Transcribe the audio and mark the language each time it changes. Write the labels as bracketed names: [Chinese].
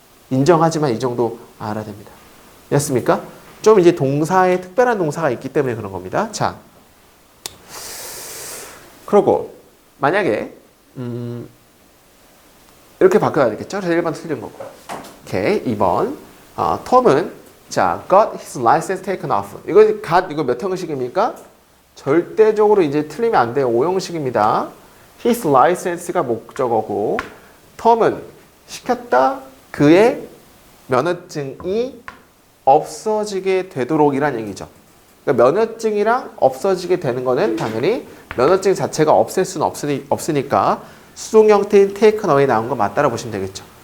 [Korean] 인정하지만 이 정도 알아야 됩니다. 됐습니까? 좀 이제 동사에 특별한 동사가 있기 때문에 그런 겁니다. 자, 그러고 만약에 이렇게 바꿔야 되겠죠? 그래서 1번 틀린 거고. 오케이, 2번. 톰은 자, [English] got his license taken off. [Korean] 이거 몇 형식입니까? 절대적으로 이제 틀리면 안 돼요. 5형식입니다. [English] his license [Korean] 가 목적어고, 톰은 시켰다 그의 면허증이 없어지게 되도록이란 얘기죠. 그러니까 면허증이랑 없어지게 되는 거는 당연히 면허증 자체가 없앨 수는 없으니까 수동 형태인 [English] taken away [Korean] 나온 거 맞다라고 보시면 되겠죠.